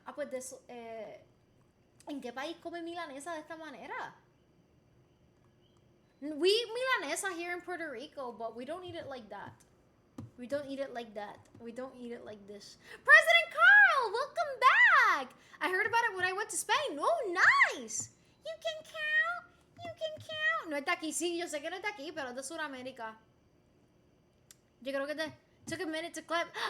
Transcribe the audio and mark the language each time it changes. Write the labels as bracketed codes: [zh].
[es] Ah, pues de eso, ¿en qué país come milanesa de esta manera? [en] We eat milanesa here in Puerto Rico, but we don't eat it like that. We don't eat it like that. We don't eat it like this. President Carl, welcome back. I heard about it when I went to Spain. Oh, nice. You can count. You can count. [es] No es de aquí. Sí, yo sé que no es de aquí, pero es de Sudamérica. Yo creo que [en] took a minute to clip.